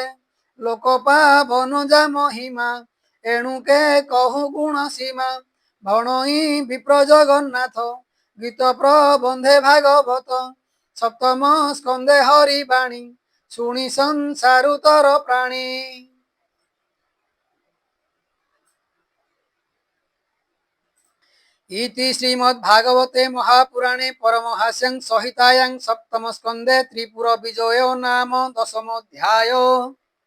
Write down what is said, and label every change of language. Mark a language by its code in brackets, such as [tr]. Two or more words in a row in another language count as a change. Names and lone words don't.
[or] ଲୋକ ପାବନ ଯା ମହିମା ଏଣୁକେ କହୁ ଗୁଣ ସୀମା। ଭଣଇ ବିପ୍ର ଜଗନ୍ନାଥ ଗୀତ ପ୍ରବନ୍ଧେ ଭାଗବତ। ସପ୍ତମ ସ୍କନ୍ଧେ ହରି ବାଣୀ ଶୁଣି ସଂସାରୁ ତର ପ୍ରାଣୀ। [sa] इति श्रीमद्भागवते महापुराणे परमहास्यं संहितायां सप्तम स्कन्धे त्रिपुर विजयो नाम दशमोऽध्यायो।